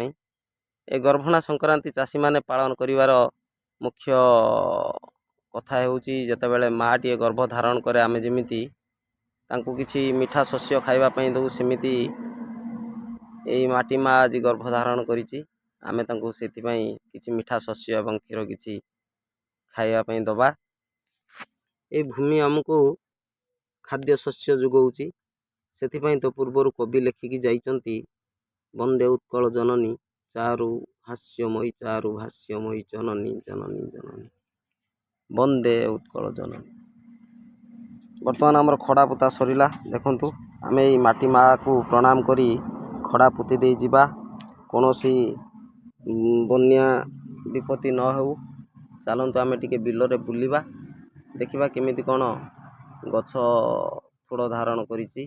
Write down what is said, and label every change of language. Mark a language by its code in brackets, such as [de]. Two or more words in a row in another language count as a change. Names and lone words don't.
[or] ଏ ଗର୍ଭଣା ସଂକ୍ରାନ୍ତି ଚାଷୀ ମାନେ ପାଳନ କରିବାର ମୁଖ୍ୟ କଥା ହେଉଛି ଯେତେବେଳେ ମାଟି ଗର୍ଭ ଧାରଣ କରେ ଆମେ ଯେମିତି ତାଙ୍କୁ କିଛି ମିଠା ଶସ୍ୟ ଖାଇବା ପାଇଁ ଦେଉ ସେମିତି ଏଇ ମାଟି ମା ଆଜି ଗର୍ଭ ଧାରଣ କରିଛି। ଆମେ ତାଙ୍କୁ ସେଥି ପାଇଁ କିଛି ମିଠା ଶସ୍ୟ ଏବଂ କ୍ଷୀରି କିଛି ଖାଇବା ପାଇଁ ଦେବା। ଏ ଭୂମି ହମକୋ ଖାଦ୍ୟ ଶସ୍ୟ ଯୋଗାଉଛି। ସେଥିପାଇଁ ତ ପୂର୍ବର କବି ଲେଖିକି ଯାଇଛନ୍ତି ବନ୍ଦେ ଉତ୍କଳ ଜନନୀ ଚାରୁ ହାସ୍ୟମୟୀ ଜନନୀ ଜନନୀ ଜନନୀ ବନ୍ଦେ ଉତ୍କଳ ଜନନୀ। ବର୍ତ୍ତମାନ ଆମର ଖଡ଼ା ପୋତା ସରିଲା। ଦେଖନ୍ତୁ ଆମେ ଏଇ ମାଟି ମାଁ କୁ ପ୍ରଣାମ କରି ଖଡ଼ା ପୋତି ଦେଇ ଯିବା। କୋଉଠି ବନ୍ୟା ବିପତ୍ତି ନ ହେଉ। ଚାଲନ୍ତୁ ଆମେ ଟିକେ ବିଲରେ ବୁଲିବା ଦେଖିବା କେମିତି କେଉଁ ଗଛ ଥୋଡ଼ ଧାରଣ କରିଛି।